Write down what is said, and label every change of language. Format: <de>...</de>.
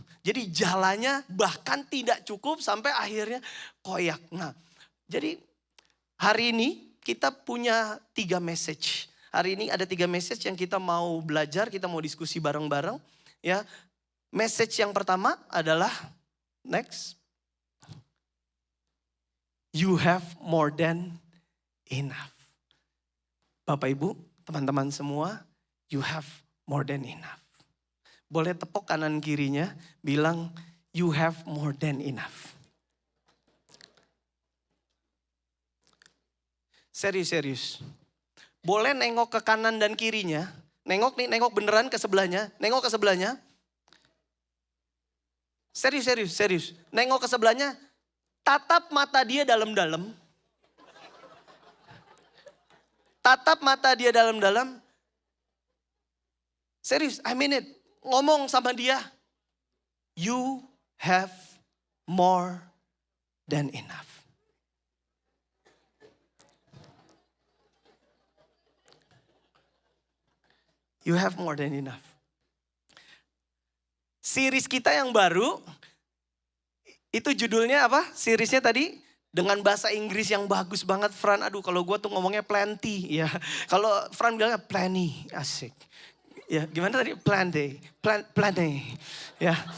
<id>Jadi jalanya bahkan tidak cukup sampai akhirnya koyak. Nah, jadi hari ini kita punya 3 message. Hari ini ada 3 message yang kita mau belajar, kita mau diskusi bareng-bareng. Ya, message yang pertama adalah next.</id> <en>You have more than enough.</en> <id>Bapak Ibu, teman-teman semua,</id> <en>you have more than enough.</en> <id>Boleh tepuk kanan kirinya, bilang</id> <en>you have more than enough.</en> <id>Serius. Boleh nengok ke kanan dan kirinya. Nengok beneran ke sebelahnya. Nengok ke sebelahnya. Serius. Nengok ke sebelahnya. Tatap mata dia dalam-dalam. Tatap mata dia dalam-dalam. Serius,</id> <en>I mean it.</en> <id>Ngomong sama dia.</id> <en>You have more than enough. You have more than enough.</en> <id>Series kita yang baru, itu judulnya apa? Seriesnya tadi dengan bahasa Inggris yang bagus banget, Fran. Aduh, kalau gue tuh ngomongnya plenty, ya. Kalau Fran bilangnya plenty, asik. Ya, gimana tadi? Plenty, ya.</id>